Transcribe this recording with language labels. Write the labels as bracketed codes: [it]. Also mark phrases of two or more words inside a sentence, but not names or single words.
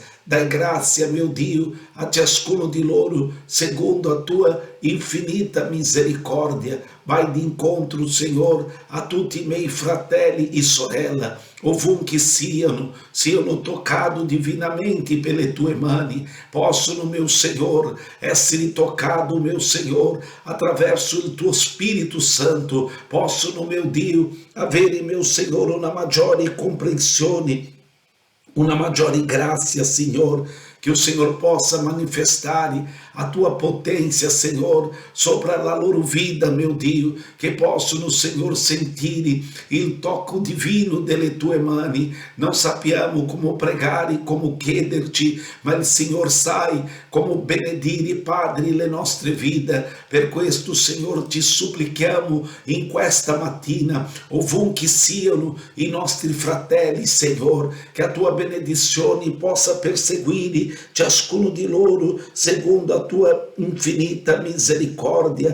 [it] Dai grazia, mio Dio, a ciascuno di loro, secondo a Tua infinita misericordia. Vai di incontro, Senhor, a tutti i miei fratelli e sorelle, ovunque siano toccados divinamente pelas Tue mani. Possono, [pt] meu Senhor, essere toccados, meu Senhor, [it] attraverso il Tuo Spirito Santo. Possono, meu Dio, avere, [pt] meu Senhor, [it] una maggiore comprensione, una maggiore grazia, Signore, che il Signore possa manifestare a tua [pt] potência, Senhor, sobre [it] a loro vida, meu Dio, che possono, Senhor, sentire il tocco divino delle tue mani. Non sappiamo come pregare, come chiederci, ma il Signore sai come benedire, Padre, le nostre vite. Per questo, Signore, ti supplichiamo in questa mattina, ovunque siano i nostri fratelli, Signore, che a tua benedizione possa perseguire ciascuno di loro secondo la tua infinita misericordia.